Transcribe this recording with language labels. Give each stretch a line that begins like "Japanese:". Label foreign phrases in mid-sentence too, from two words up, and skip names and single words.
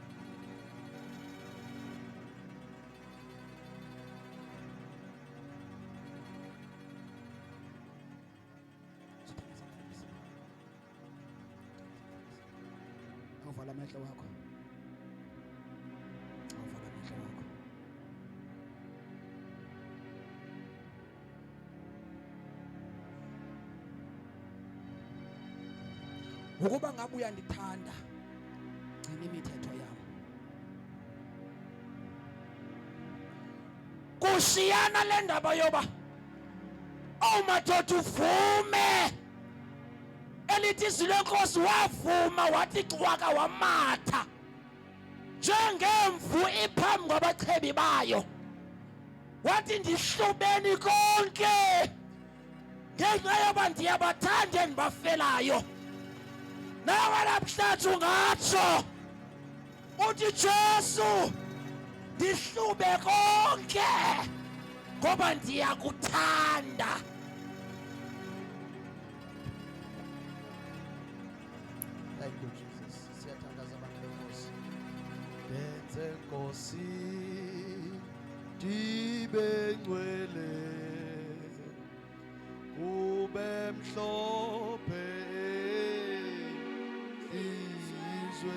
Xhosa: Awuvala amehlo wakho. Awuvala amehlo wakho. Ukuba ngabe uyandithanda, gcina imithetho yam. Kushiyana le ndaba yoba awumadoda uvume elithi izwi lenkosi wavuma wathi cwaka wamatha njengemvu iphambi kwabachebi bayo, wathi ndihlubeni konke ngenxa yoba ndiyabathanda endibafelayo. Nawe namhlanje ungatsho uthi Jesu ndihlube konke ngoba ndiyakuthanda.
English: Thank you, Jesus.
Xhosa: Siyathandaza abantu benkosi. Benze Nkosi ndibe ngcwele kube mhlophe izwe.